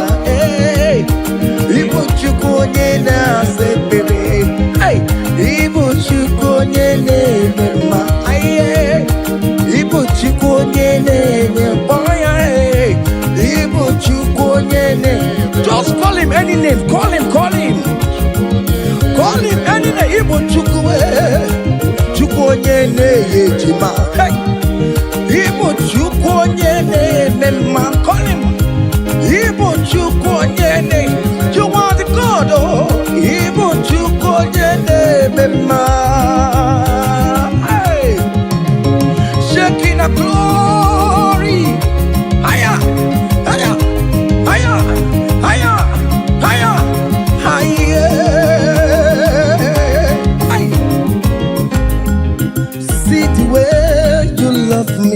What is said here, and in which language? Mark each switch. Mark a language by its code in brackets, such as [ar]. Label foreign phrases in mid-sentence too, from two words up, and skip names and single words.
[ig] Ibu Chukwu onye na-asa ekpere. Ibu Chukwu onye na-eme mma. Ibu Chukwu onye na-enye mkpọrọ ya. Ibu Chukwu onye na-enye [en] Just call him any name. Call him. Call him any name. [ig] Igbo chukwu onye na-ejima. Hey. Igbo chukwu onye na-eme mma. [en] Call him. [ig] Igbo chukwu onye na-eme. [en] You are the God. Oh. [ig] Igbo chukwu onye na-eme mma. [en] Hey. Shaking a glory. Higher. Higher. Higher. Higher. Higher. Higher. See the way you love me.